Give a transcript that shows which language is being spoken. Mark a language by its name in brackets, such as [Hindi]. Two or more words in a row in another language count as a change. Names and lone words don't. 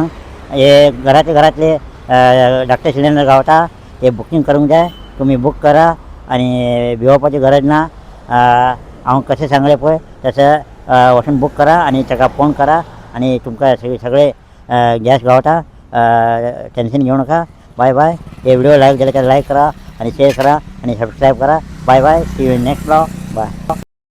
[Konkani] हे घरातले धाकटे सिलेंडर गावता. ते बुकींग करूंक जाय. तुमी बुक करा आणि भिवपाची गरज ना. हांव कशें सांगलें पळय तसं वचून बुक करा आणि ताका फोन करा आणि तुमकां सगळे गॅस गावता. टेन्शन घेवं नाका. [English] Bye bye. [Marathi] हे व्हिडिओ लायक झाले तर लाईक करा आणि शेअर करा आणि सबस्क्राईब करा. [English] Bye bye. See you in next blog. Bye.